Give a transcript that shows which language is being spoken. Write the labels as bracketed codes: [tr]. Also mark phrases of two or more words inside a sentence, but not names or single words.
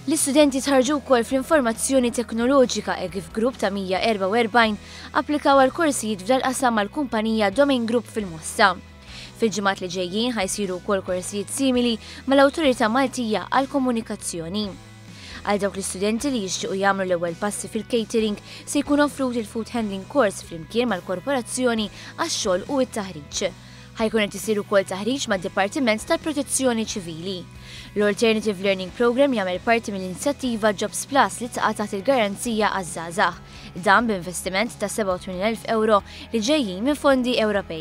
[mt] L-istudenti tħarġu wkoll fl-informazzjoni teknoloġika kif grupp ta' 144 applikaw għal korsijiet f'dal qasam mal-kumpanija Domain Group fil-Mossa. Fil-ġimgħat li ġejjin ħajsiru wkoll korsijiet simili mal-Awtorità Maltija għal komunikazzjoni. Għal dawk l-istudenti li jixtiequ jagħmlu l-ewwel passi fil-catering se jkun offrut il- [en] food handling course [mt] flimkien mal-korporazzjoni għax-xogħol u t-taħriġ. Ħajkun qed isir ukoll taħriġ mad-Dipartiment tal-Protezzjoni Ċivili. L-Alternative Learning Program jagħmel parti mill-inizjattiva Jobs Plus li taqa' taħt il-garanzija għaż-żgħażagħ, dan b'investiment ta' 87,000 euro li ġejjin minn fondi Ewropej.